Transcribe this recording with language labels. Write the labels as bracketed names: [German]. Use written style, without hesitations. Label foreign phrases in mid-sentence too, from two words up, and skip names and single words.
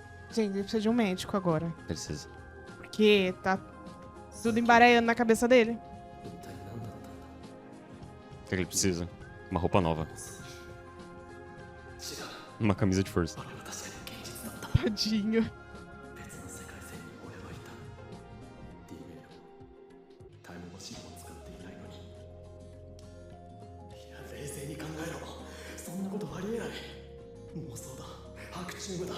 [Portuguese] Gente, ele precisa de um médico agora. Precisa. Porque tá tudo embaralhando na cabeça dele. [Japanese] 一体何だったんだ。 [Portuguese] O que ele precisa? Uma roupa nova. [Japanese] 違う。 [Portuguese] Uma camisa de força. [Japanese] あれは確かに現実だった。 [Portuguese] Tadinho. [Japanese] 別の世界線に俺はいた。D メールもタイムマシンも使っていないのに。いや、冷静に考えろ。そんなことありえない。妄想だ。白チームだ。